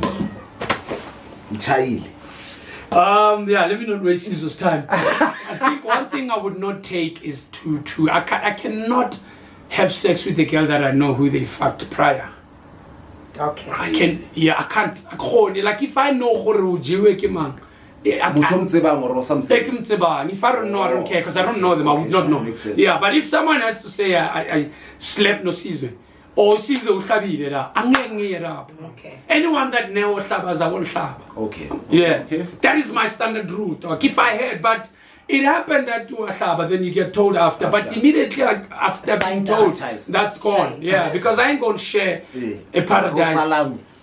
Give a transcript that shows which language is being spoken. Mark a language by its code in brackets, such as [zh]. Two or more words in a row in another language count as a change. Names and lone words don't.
[en] Child. Yeah, let me not waste Caesar's time. I think one thing I would not take is I cannot have sex with a girl that I know who they fucked prior. Okay. I can't. Like if I know who [st] ke mang, Motho o mtsebang [en] or something. if I don't know, I don't care because I don't know them. I would not know. Makes sense. Yeah, but if someone has to say I slept no season or season [zu] uhlabile la, angeke ngiyerapha. [en] Okay. Anyone that never hlabas, I won't hlaba. Okay. Yeah, Okay. that is my standard route. Like if I had, but it happened that you were hlaba, then you get told after. But immediately after being Find told, out. that's gone. Yeah, because I ain't gonna share a paradise. Salam.